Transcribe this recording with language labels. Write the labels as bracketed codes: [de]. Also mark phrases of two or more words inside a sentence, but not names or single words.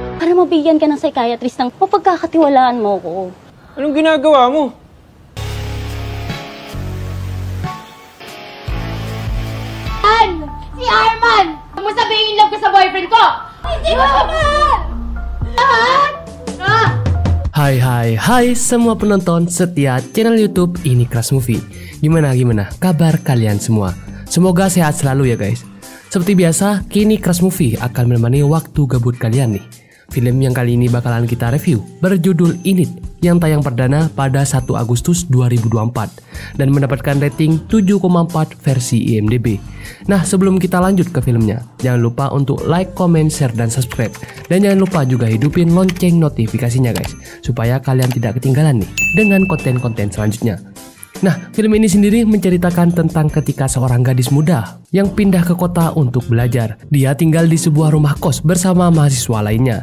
[tl] para mabigyan ka ng psychiatrist ng mapagkakatiwalaan mo ko. Anong ginagawa mo? Si Arman! Huwag mo sabihin love ka sa boyfriend ko! Hindi ko naman! [id] Hai semua penonton setia channel YouTube Ini Crush Movie. Gimana kabar kalian semua? Semoga sehat selalu ya guys. Seperti biasa, kini Crush Movie akan menemani waktu gabut kalian nih. Film yang kali ini bakalan kita review berjudul Init yang tayang perdana pada 1 Agustus 2024 dan mendapatkan rating 7,4 versi IMDb. Nah, sebelum kita lanjut ke filmnya, jangan lupa untuk [en] like, comment, share, [id] dan subscribe. Dan jangan lupa juga hidupin lonceng notifikasinya guys, supaya kalian tidak ketinggalan nih dengan konten-konten selanjutnya. Nah, film ini sendiri menceritakan tentang ketika seorang gadis muda yang pindah ke kota untuk belajar. Dia tinggal di sebuah rumah kos bersama mahasiswa lainnya.